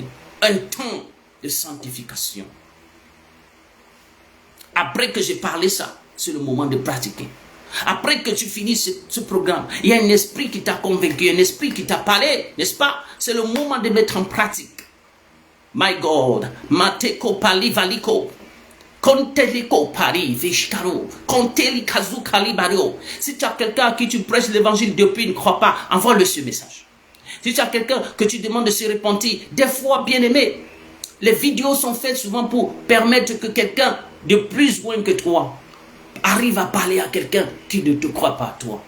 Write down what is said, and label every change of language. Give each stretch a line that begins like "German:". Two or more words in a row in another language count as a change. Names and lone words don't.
French: Un temps de sanctification. Après que j'ai parlé ça, c'est le moment de pratiquer. Après que tu finis ce programme, il y a un esprit qui t'a convaincu, un esprit qui t'a parlé, n'est-ce pas? C'est le moment de mettre en pratique.
English: My God, Mateko Pali Valiko, Konteliko Pari Vishkaro, Konteli Kazu Kalibario.
French: Si tu as quelqu'un à qui tu prêches l'évangile depuis, ne crois pas, envoie-le ce message. Si tu as quelqu'un que tu demandes de se repentir, des fois, bien aimé, les vidéos sont faites souvent pour permettre que quelqu'un de plus loin que toi arrive à parler à quelqu'un qui ne te croit pas à toi.